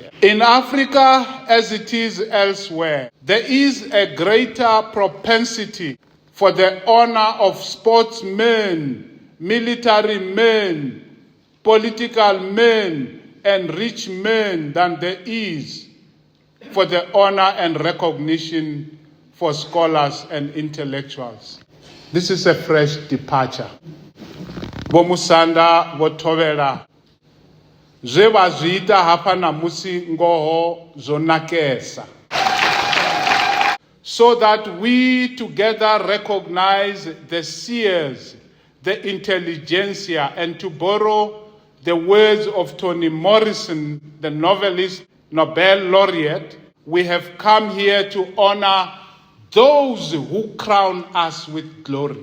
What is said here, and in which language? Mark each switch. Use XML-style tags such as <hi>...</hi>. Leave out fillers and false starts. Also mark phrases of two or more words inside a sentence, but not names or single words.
<en>In Africa, as it is elsewhere, there is a greater propensity for the honor of sportsmen, military men, political men, and rich men than there is for the honor and recognition for scholars and intellectuals. This is a fresh departure.</en> <sn>Bomusanda botovela zwe vazviita hapa namusi ngoho zonakesa,</sn> <en>so that we together recognize the seers, the intelligentsia, and to borrow the words of Toni Morrison, the novelist, Nobel laureate, we have come here to honor those who crown us with glory.</en>